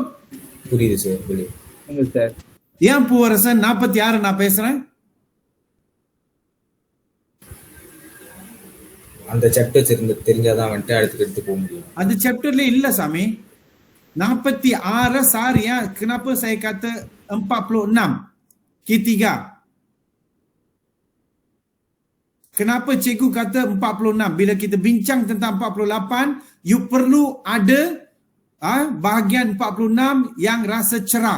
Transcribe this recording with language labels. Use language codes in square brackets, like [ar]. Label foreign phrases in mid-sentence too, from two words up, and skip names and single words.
[ta] புரியுது சார், புரியுது சார். ஏன் பூவரசன் 46 நான் பேசுறேன்? அந்த சாப்டர் தெரிஞ்சாதான் வந்துட்டு அடுத்து போக முடியும். அது சாப்டர்ல இல்ல சாமி. 46 சார் ஏன் [ms] kenapa saya kata 46 ketiga? Kenapa cikgu kata 46? Bila kita bincang tentang 48, you perlu ada bahagian 46 yang rasa cerah.